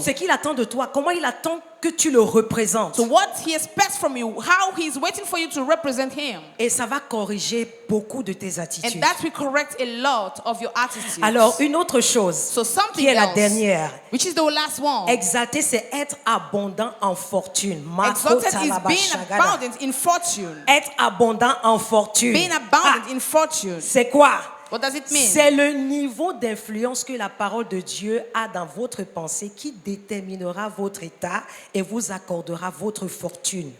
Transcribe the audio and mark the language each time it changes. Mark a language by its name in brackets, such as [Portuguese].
[French] ce qu'il attend de toi, comment il attend que tu le représentes. [English] So what he expects from you, how he's waiting for you to represent him. [French] Et ça va corriger beaucoup de tes [English] And [French] attitudes. [English] that will correct a lot of your attitudes. [French] Alors, une autre chose [English] So something [French] qui est la [English] else, [French] dernière, [English] which is the last one. [French] exalter, c'est être abondant en fortune. [English] Exalted is being abundant in fortune. [French] Être abondant en fortune. [English] Being abundant in fortune. [French] C'est quoi? [English] What does it mean? [French] C'est le niveau d'influence que la parole de Dieu a dans votre pensée qui déterminera votre état et vous accordera votre fortune.